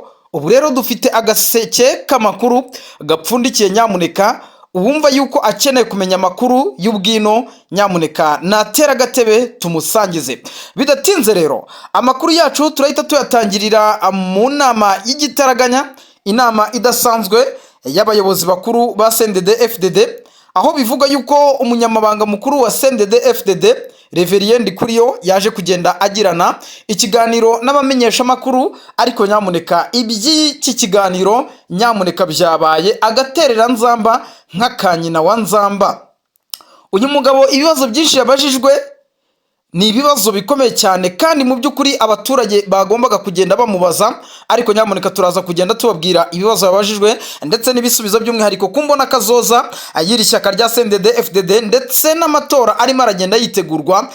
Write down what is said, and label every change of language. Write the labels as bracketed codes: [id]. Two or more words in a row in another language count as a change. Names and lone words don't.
[rn] Ubu rero dufite agaseke k'amakuru gapfundikiye, nyamuneka uwumva yuko akeneye kumenya amakuru y'ubwino, nyamuneka natera agatebe tumusangize. Bidatinze rero amakuru yacu turahita tuyatangirira mu nama y'igitaraganya, inama idasanzwe y'abayobozi bakuru ba CNDD-FDD, aho bivuga yuko umunyamabanga mukuru wa CNDD-FDD Reverien Ndikuriyo yaje kugenda agirana ikiganiro n'abamenyesha makuru, ariko nyamuneka iby'iki kiganiro nyamuneka byabaye agaterera nzamba nk'akanyina wa nzamba. Uyu mugabo ibibazo byinshi yabajijwe ni ibibazo bikomeye cyane, kandi mu by'ukuri abaturage bagombaga kugenda bamubaza, ariko nyamuneka turaza kugenda tubabwira ibibazo yabajijwe ndetse n'ibisubizo, by'umwihariko kumbona kazoza ayiri shyaka rya CNDD-FDD ndetse n'amatora arimo aragenda yitegurwa.